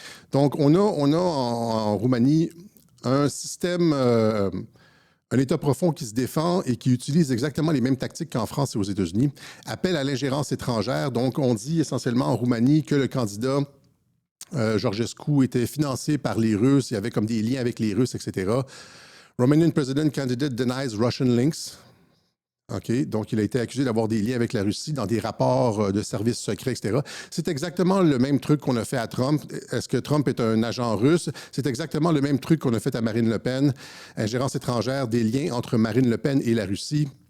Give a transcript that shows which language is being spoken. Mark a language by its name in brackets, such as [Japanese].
[French] Donc, on a en Roumanie un système, un État profond qui se défend et qui utilise exactement les mêmes tactiques qu'en France et aux États-Unis. Appel à l'ingérence étrangère. Donc, on dit essentiellement en Roumanie que le candidat Georgescu était financé par les Russes, il y avait comme des liens avec les Russes, etc. [English] Romanian President Candidate denies Russian links. [French] OK, donc il a été accusé d'avoir des liens avec la Russie dans des rapports de services secrets, etc. C'est exactement le même truc qu'on a fait à Trump. Est-ce que Trump est un agent russe? C'est exactement le même truc qu'on a fait à Marine Le Pen. Ingérence étrangère, des liens entre Marine Le Pen et la Russie.